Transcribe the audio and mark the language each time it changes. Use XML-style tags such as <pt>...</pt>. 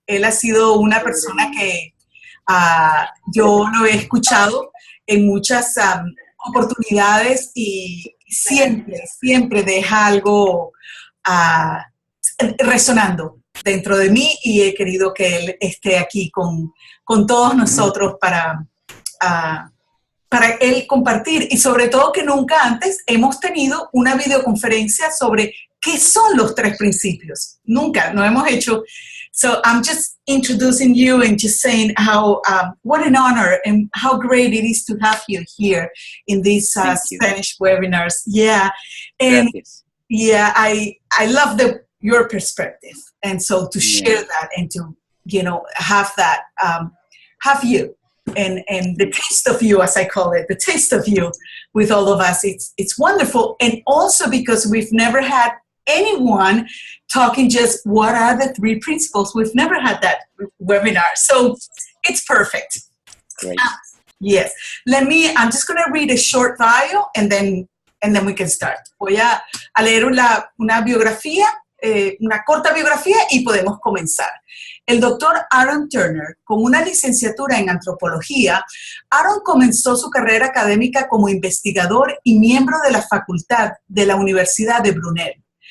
<es>Él ha sido una persona que yo lo he escuchado en muchas oportunidades y siempre deja algo resonando dentro de mí y he querido que él esté aquí con todos nosotros para él compartir y sobre todo que nunca antes hemos tenido una videoconferencia sobre qué son los tres principios. Nunca, no hemos hecho.</es> <en>So I'm just introducing you and just saying how, what an honor and how great it is to have you here in these Spanish webinars. Yeah, and</en> <es>Gracias.</es> <en>yeah, I love your perspective, and so to share that and to have that have you and the taste of you, as I call it, the taste of you with all of us. It's wonderful, and also because we've never had anyone talking just what are the three principles. We've never had that webinar, so it's perfect. Great. Yes. I'm just going to read a short bio and then we can start.</en> <es>Voy a leer una biografía, una corta biografía y podemos comenzar. El doctor Aaron Turner, con una licenciatura en Antropología, Aaron comenzó su carrera académica como investigador y miembro de la facultad de la Universidad de Brunel.</es>